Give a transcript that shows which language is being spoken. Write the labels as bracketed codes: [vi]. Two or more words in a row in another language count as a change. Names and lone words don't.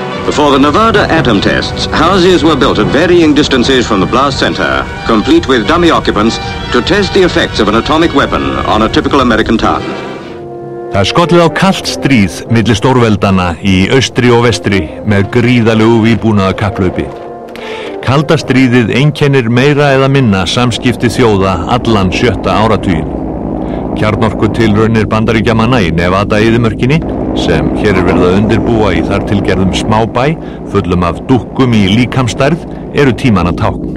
[en] For the Nevada atom tests, houses were built at varying distances from the blast center, complete with dummy occupants, to test the effects of an atomic weapon on a typical American town. [is] Það skollið á kalt stríð milli stórveldana í austri og vestri með gríðalegu vígbúnaða kapplaupi. Kalda stríðið einkennir meira eða minna samskipti þjóða allan 7. áratuginn. Kjarnorkutilraunir Bandaríkjamanna í Nevada-eyðimörkinni, sem hér verið að undirbúa í þar tilgerðum smábæ, fullum af dúkkum í líkamsstærð, eru tímanna tákn.